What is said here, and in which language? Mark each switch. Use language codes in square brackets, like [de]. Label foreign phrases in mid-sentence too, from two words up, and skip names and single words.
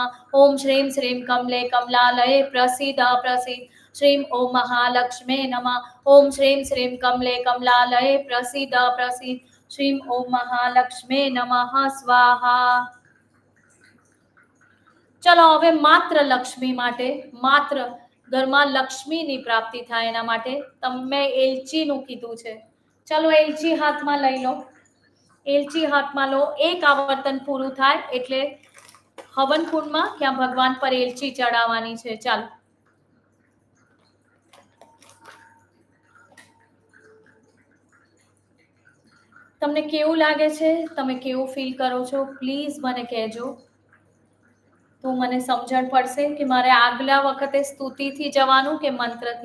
[sa] ओम श्रीं श्रीं कमले कमलालये प्रसीद श्रीं ओम महालक्ष्मे नमः। ओम श्रीं श्रीं कमले कमलालये प्रसीद श्रीं ओम महालक्ष्मे नमः स्वाहा। [gu] ચલો હવે માત્ર લક્ષ્મી માટે, માત્ર ઘરમાં લક્ષ્મીની પ્રાપ્તિ થાય એના માટે તમે એલચીનું કીધું છે। ચલો એલચી હાથમાં લઈ લો। એલચી હાથમાં લો। એક આવર્તન પૂરું થાય એટલે હવન કુંડમાં ક્યાં ભગવાન પર એલચી ચઢાવવાની છે। चालो તમને કેવું લાગે છે, તમે કેવું ફીલ કરો છો, પ્લીઝ મને કહેજો તો મને સમજણ પડશે કે મારે આગલા વખતે સ્તુતિથી જવાનું કે મંત્રથી।